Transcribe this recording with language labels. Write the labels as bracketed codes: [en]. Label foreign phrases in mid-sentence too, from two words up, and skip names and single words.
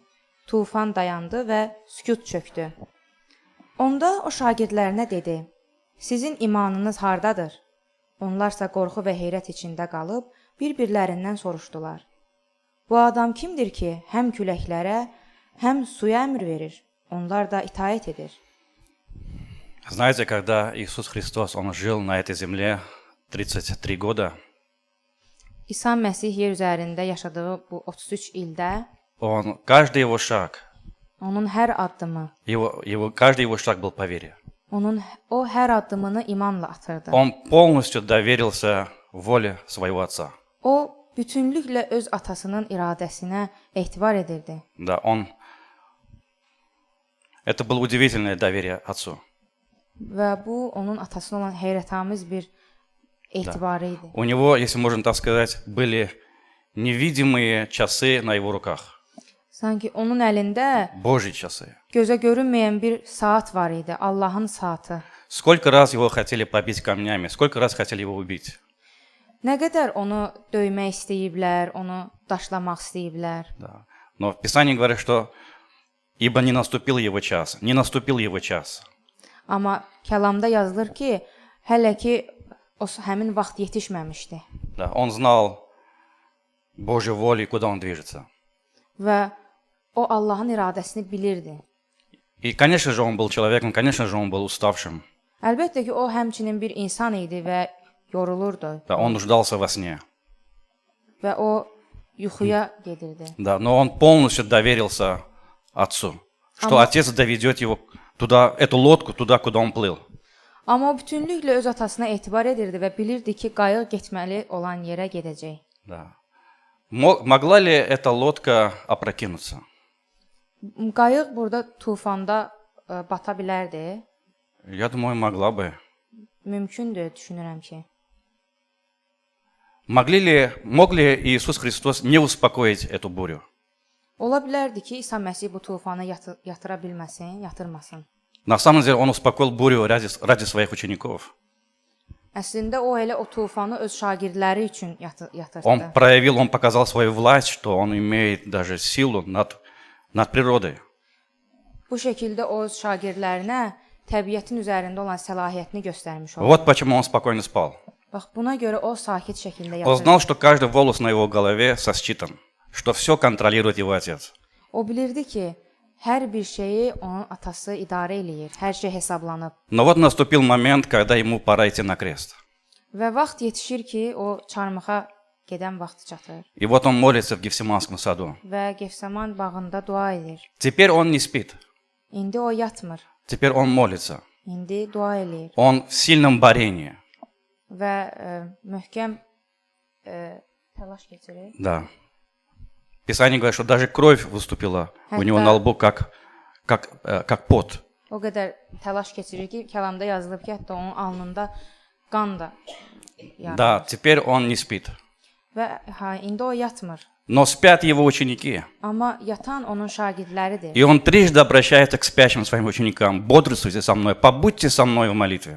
[az] Tufan dayandı və sükut çökdü. Onda o şagirdlərinə dedi: "Sizin imanınız hardadır?" Onlarsa qorxu və heyrət içində qalıb bir-birlərindən soruşdular: "Bu adam kimdir ki, həm küləklərə, həm suya əmr verir?" Onlar da itaət edir. [ru] Знаете, когда Иисус Христос, Он жил на этой земле 33 года, [az] İsa Məsih yer üzərində yaşadığı bu 33 ildə [ru] Он, каждый его шаг, [az] onun hər addımı, [ru] каждый его шаг был по вере. [az] o hər addımını imanla atırdı. [ru] Он полностью доверился воле своего отца. [az] O bütünlüklə öz atasının iradəsinə etibar edirdi. [ru] Да, это было удивительное доверие отцу. [az] Və bu onun atasına olan heyrətamiz bir etibarı idi. [ru] У него, если можно так сказать, были невидимые часы на его руках. [az] Sanki onun əlində [ru] Божьи часы. [az] gözə görünməyən bir saat var idi, Allahın saatı. [ru] Сколько раз его хотели побить камнями, сколько раз хотели его убить. [az] Nə qədər onu döymək istəyiblər, onu daşlamaq istəyiblər. [ru] Да. Но в Писании говорит, что ибо не наступил его час, не наступил его час. [az] Amma kəlamda yazılır ki, hələ ki o həmin vaxt yetişməmişdi. [ru] Да, он знал Божью волю и куда он движется. [az] Və o Allahın iradəsini bilirdi. [ru] И, конечно же, он был человеком, конечно же, он был уставшим. [az] Əlbəttə ki, o həmçinin bir insan idi və yorulurdu. [ru] Да, он нуждался во сне. [az] Və o yuxuya gedirdi. [ru] Да, но он полностью доверился отцу, что отец доведет его туда, эту лодку туда, куда он плыл. [az] Amma o bütünlüklə öz atasına etibar edirdi və bilirdi ki, qayıq getməli olan yerə gedəcək. [ru] Да. Могла ли эта лодка опрокинуться? [az] Qayıq burada tufanda bata bilərdi. [ru] Я думаю, могла бы. [az] Mümkündür, düşünürəm ki. [ru] Мог ли Иисус Христос не успокоить эту бурю? [az] Ola bilərdi ki, İsa Məsih bu tufanı yatıra bilməsin, yatırmasın. [ru] На самом деле он успокоил бурю ради своих учеников. [az] Əslində o elə o tufanı öz şagirdləri üçün yatırtdı. [ru] Он показал свою власть, что он имеет даже силу над природой. [az] Bu şəkildə o öz şagirdlərinə təbiətin üzərində olan səlahiyyətini göstərmiş oldu. [ru] Вот почему он спокойно спал. [az] Bax, buna görə o sakit şəkildə [ru] Он [az] yatırdı. [ru] знал, что каждый волос на его голове сосчитан, что все контролирует его отец. [az] O bilirdi ki, hər bir şeyi onun atası idarə eləyir, hər şey hesablanıb. [ru] Но вот наступил момент, когда ему пора идти на крест. [az] Və vaxt yetişir ki, o çarmıxa gedən vaxtı çatır. [ru] И вот он молится в Гефсиманском саду. [az] Və Gefseman bağında dua edir. [ru] Теперь он не спит, [az] İndi o yatmır, [ru] теперь он молится. [az] indi dua eləyir. [ru] Он в сильном борении. [az] Və möhkəm təlaş keçirir. [ru] Да. Писание говорит, что даже кровь выступила у него на лбу, как пот. [az] O qədər təlaş keçirir ki, kəlamda yazılıb ki, hətta onun alnında qan da yaranır. [ru] Да, теперь он не спит. [az] Və indi o yatmır. [ru] Но спят его ученики. [az] Amma yatan onun şagirdləridir. [ru] И он трижды обращается к спящим своим ученикам. Бодрствуйте со мной, побудьте со мной в молитве.